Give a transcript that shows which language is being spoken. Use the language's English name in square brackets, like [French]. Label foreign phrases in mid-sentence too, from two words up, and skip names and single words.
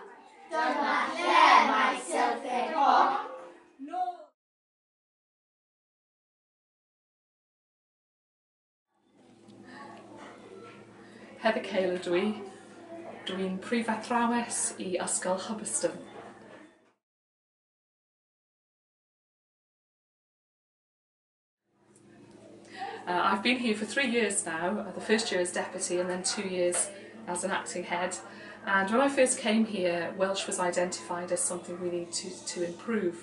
[Welsh] Dyma lle mae sylfaen hop. Heather Cael ydw i. Dwi'n prif athrawes I Ysgol Hubberston. [English] I've been here for 3 years now, the first year as deputy and then 2 years as an acting head. And when I first came here, Welsh was identified as something we need to improve.